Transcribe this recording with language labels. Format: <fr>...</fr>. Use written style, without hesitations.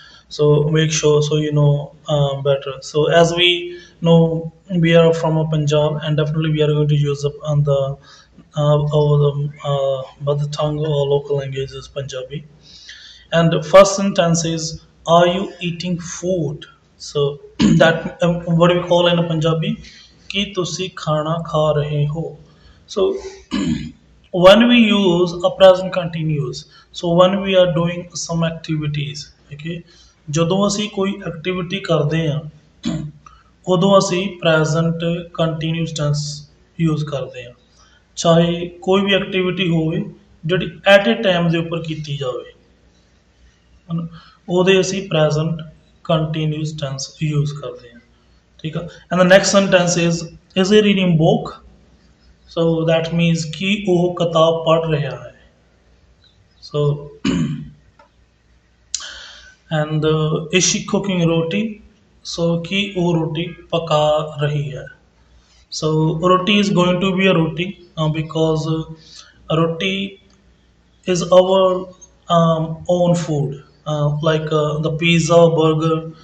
<en>So make sure so you know better. So as we know, we are from a Punjab, and definitely we are going to use on the our mother tongue or local language is Punjabi. And the first sentence is, "Are you eating food?" So that what we call in a Punjabi,</en> <pa>"कि तुसी खाना खा रहे हो."</pa> <en>So when we use a present continuous, so when we are doing some activities, okay,</en> <pa>ਜਦੋਂ ਅਸੀਂ ਕੋਈ activity ਕਰਦੇ ਹਾਂ ਉਦੋਂ ਅਸੀਂ present continuous tense use ਕਰਦੇ ਹਾਂ, ਚਾਹੇ ਕੋਈ ਵੀ ਐਕਟੀਵਿਟੀ ਹੋਵੇ ਜਿਹੜੀ ਐਟ ਏ ਟਾਈਮ ਦੇ ਉੱਪਰ ਕੀਤੀ ਜਾਵੇ, ਹਨ, ਉਹਦੇ ਅਸੀਂ present continuous tense use ਕਰਦੇ ਹਾਂ, ਠੀਕ ਆ।</pa> <en>And the next sentence is he reading book? So that means</en> <pa>ਕਿ ਉਹ ਕਿਤਾਬ ਪੜ੍ਹ ਰਿਹਾ ਹੈ।</pa> <en>So and is she cooking roti?</en> <pa>So कि ਉਹ ਰੋਟੀ ਪਕਾ ਰਹੀ ਹੈ।</pa> <en>So roti is going to be a roti because roti is our own food, like the pizza burger.</en>